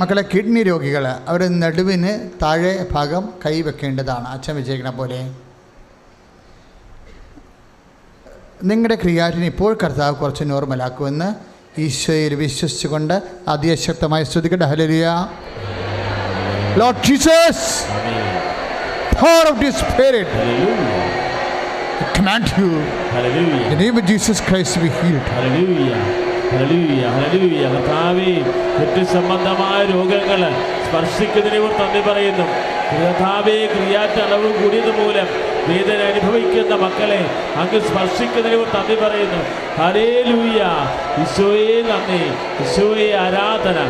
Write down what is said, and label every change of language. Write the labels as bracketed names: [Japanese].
[Malayalam] മക്കളെ, കിഡ്നി രോഗികൾ അവരുടെ നടുവിന് താഴെ ഭാഗം കൈവെക്കേണ്ടതാണ്. അച്ഛൻ വെച്ചേക്കണ പോലെ നിങ്ങളുടെ ക്രിയാറ്റിന് ഇപ്പോൾ കർത്താവ് കുറച്ച് നോർമലാക്കുമെന്ന് ഈശോയിൽ വിശ്വസിച്ചുകൊണ്ട് അതിശക്തമായി സ്തുതിക്കട്ടെ. Hallelujah. [English] Lord Jesus, pour out your spirit. I command you in the name of Jesus Christ to be healed. [Malayalam] Hallelujah. Hallelujah. Hallelujah. കർത്താവേ, സംബന്ധമായ രോഗങ്ങൾ സ്പർശിക്കുന്നതിനെ നന്ദി പറയുന്നു. കർത്താവേ, ക്രിയാറ്റ് അളവ് കൂടിയത് മൂലം വേദന അനുഭവിക്കുന്ന മക്കളെ അങ്ങ് സ്പർശിക്കുന്നതിന് നന്ദി പറയുന്നു. ഹല്ലേലൂയ. ഈശോയെ നന്ദി, ഈശോയെ ആരാധന.